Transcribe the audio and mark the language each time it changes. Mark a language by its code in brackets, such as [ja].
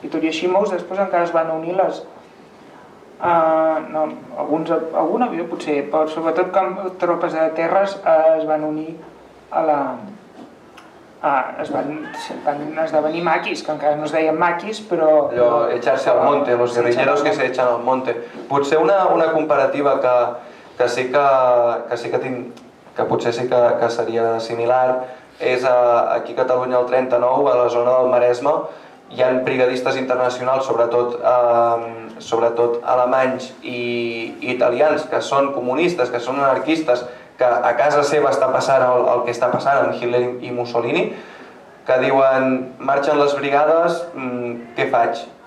[ca] I tot i així molts després encara es van unir algun avió potser, però sobretot tropes de terres es van unir es van esdevenir maquis, que encara no es deien maquis, però... Allò, [es] echarse al monte, los guerrilleros que se echan al monte. [ca] Potser una comparativa que sí que potser sí que seria similar és aquí a Catalunya el 39, a la zona del Maresme, hi ha brigadistes internacionals, sobretot alemanys i italians, que són comunistes, que són anarquistes, que a casa seva està passant el que està passant amb Hitler i Mussolini, que diuen, marxen les brigades, què faig?